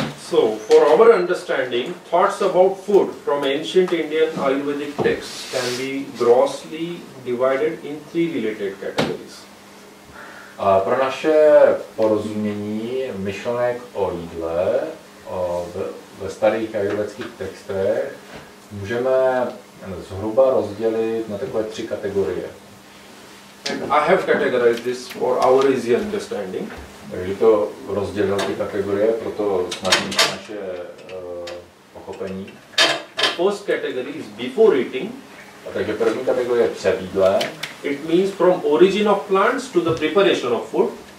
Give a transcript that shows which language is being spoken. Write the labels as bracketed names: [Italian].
[English] So, for our understanding, thoughts about food from ancient Indian Ayurvedic texts can be grossly divided in three related categories. [Czech] A pro naše porozumění myšlenek o jídle ve starých ayurvedických textech můžeme zhruba rozdělit na takové tři kategorie. [English] And I have categorized this for our easy understanding. [Czech] Takže to rozdělil ty kategorie, proto snadní naše pochopení. [English] The first category is before eating. [Czech] A takže první kategorie je před jídlem. [English] It means from origin of plants to the preparation of food.